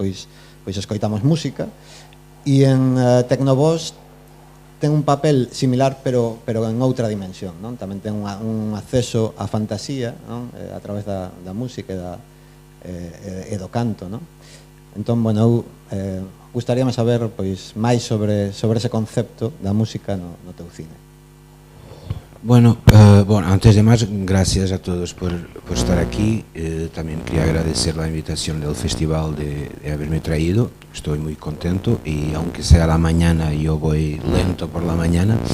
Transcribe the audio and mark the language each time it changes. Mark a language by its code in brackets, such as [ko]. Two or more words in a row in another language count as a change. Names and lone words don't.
[gl] Pois escoitamos música. E en Tecnoboss ten un papel similar, pero en outra dimensión, non? Tamén ten un acceso á fantasía, non? A través da música e do canto, non? Entón, bueno, eu gustaríame saber pois máis sobre ese concepto da música no teu cine. [es] Bueno, antes de más, gracias a todos por estar aquí. También quería agradecer la invitación del festival de haberme traído. Estoy muy contento, y aunque sea la mañana, yo voy lento por la mañana.